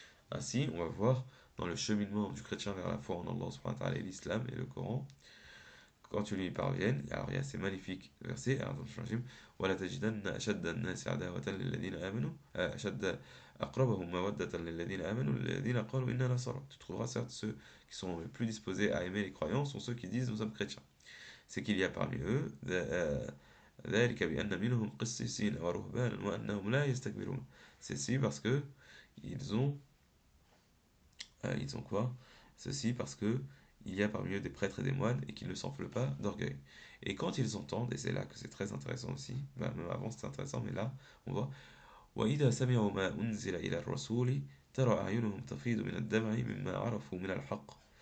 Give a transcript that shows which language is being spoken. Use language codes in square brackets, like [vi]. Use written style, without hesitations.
[fr] Ainsi, on va voir dans le cheminement du chrétien vers la foi en Allah [ar] subhanahu wa ta'ala, [fr] et l'islam et le Coran, quand tu lui parviennes, alors il y a ces magnifiques versets: [ar] ولا تجدن أشد الناس عداوة للذين آمنوا أشد أقربهم مودة للذين آمنوا الذين قالوا إنا نصارى. [fr] Tu trouveras certes ceux qui sont les plus disposés à aimer les croyants sont ceux qui disent nous sommes chrétiens. C'est qu'il y a parmi eux [ar] ذلك بأن منهم قسيسين ورهبانا وأنهم لا يستكبرون. [fr] C'est parce que ils ont quoi? Ceci parce que il y a parmi eux des prêtres et des moines et qu'ils ne s'enflent pas d'orgueil. Et quand ils entendent, et c'est là que c'est très intéressant aussi, même avant c'était intéressant, mais là on voit: [ar] وإذا سمعوا ما أنزل إلى الرسول ترى أعينهم تفيض من الدمع مما عرفوا من الحق.